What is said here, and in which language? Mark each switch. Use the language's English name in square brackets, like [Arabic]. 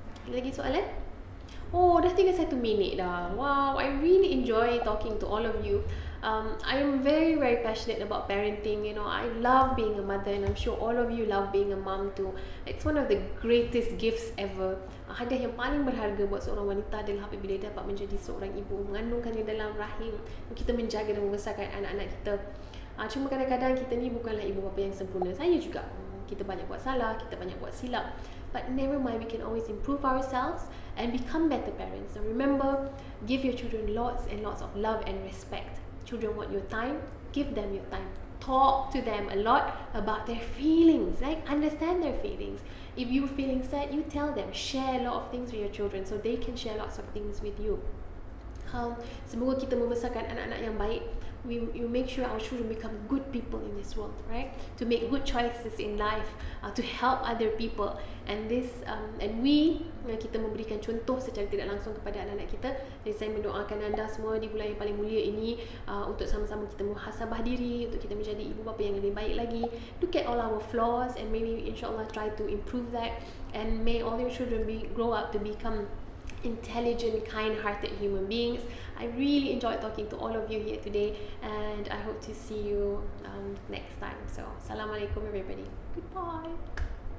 [Malay] Lagi soalan? Dah tinggal 1 minit dah. [English] Wow, I really enjoy talking to all of you. I am very, very passionate about parenting. I love being a mother, and I'm sure all of you love being a mom too. It's one of the greatest gifts ever. [Malay] Hadiah yang paling berharga buat seorang wanita adalah apabila dia dapat menjadi seorang ibu, mengandungkannya dalam rahim. Kita menjaga dan membesarkan anak-anak kita. Cuma kadang-kadang kita ni bukanlah ibu bapa yang sempurna. Saya juga. Kita banyak buat salah, kita banyak buat silap. [English] But never mind, we can always improve ourselves and become better parents. So remember, give your children lots and lots of love and respect. Children want your time, give them your time. Talk to them a lot about their feelings, right? Understand their feelings. If you're feeling sad, you tell them. Share a lot of things with your children so they can share lots of things with you. [Malay] Semoga kita membesarkan anak-anak yang baik. [English] We make sure our children become good people in this world, right? To make good choices in life, to help other people, and [Malay] kita memberikan contoh secara tidak langsung kepada anak-anak kita. Jadi saya mendoakan anda semua di bulan yang paling mulia ini untuk sama-sama kita muhasabah diri, untuk kita menjadi ibu bapa yang lebih baik lagi. [English] Look at all our flaws and maybe insyaAllah try to improve that, and may all your children grow up to become intelligent, kind-hearted human beings. I really enjoyed talking to all of you here today, and I hope to see you next time. So, Assalamualaikum everybody. Goodbye.